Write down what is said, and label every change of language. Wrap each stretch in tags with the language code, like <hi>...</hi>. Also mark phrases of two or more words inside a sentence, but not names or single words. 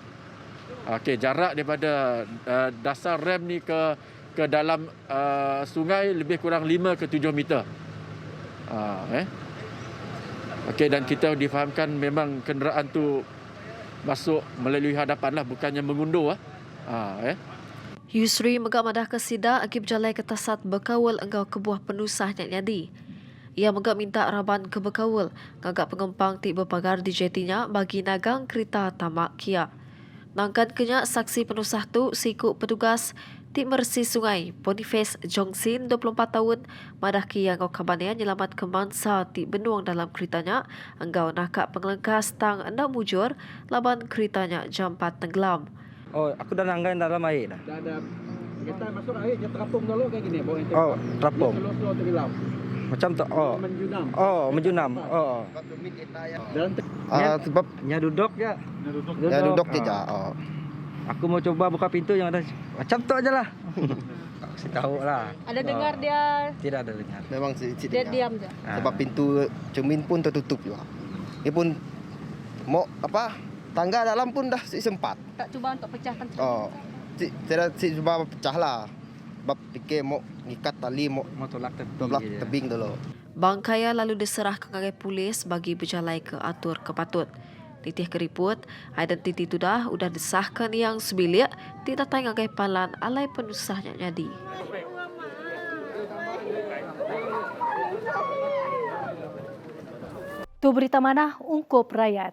<ms>Okey, jarak daripada dasar rem ni ke dalam sungai lebih kurang 5 ke 7 meter. Okey, dan kita difahamkan memang kenderaan tu masuk melalui hadapan lah, bukannya mengundur.</ms> <iba>Yusri megak madah ke sida akib jalai ketasat bekawal engkau kebuah penusah nyadi. Ia megak minta raban ke bekawal ngagak pengempang ti berpagar di jetinya bagi nagang kereta tamak Kia. Nangkan kenyak saksi penusah tu siku petugas ti mersi sungai Boniface Jongsin 24 tahun madah Kia ngau kabannya nyelamat ke mangsa ti benuang dalam keretanya engkau nakak pengelengkas tang anda mujur laban keretanya jam 4 tenggelam.</iba> <ms>Oh, aku dah nanggain dalam air dah. Dah ada kita masuk air dia terapung dulu kayak gini, bawa itu. Oh, terapung. Slow tenggelam. Macam tu. Oh. Menjunam. Oh, menjunam. Oh. Dalam Sebab nya duduk je. nya duduk je. Oh. Aku mau coba buka pintu yang ada macam tu ajalah. Tak kasi tahu lah. Ada dengar dia? Tidak ada dengar. Memang sedikit Dia dengar. diam je. Sebab pintu cermin pun tertutup juga. Dia pun mau tangga dalam pun dah sempat. Tak cuba untuk pecahkan. Oh. Saya cuba pecah lah. Sebab fikir mau ngikat tali mau tolak tebing dulu.</ms> <iba>Bangkaya lalu diserah ke ngagai polis bagi berjalai ke atur kepatut. Titih keriput, identiti tudah udah disahkan yang sebilik, tidak tanya ngagai palan alai penusahnya jadi. Tu berita mana ungkup rakyat.</iba>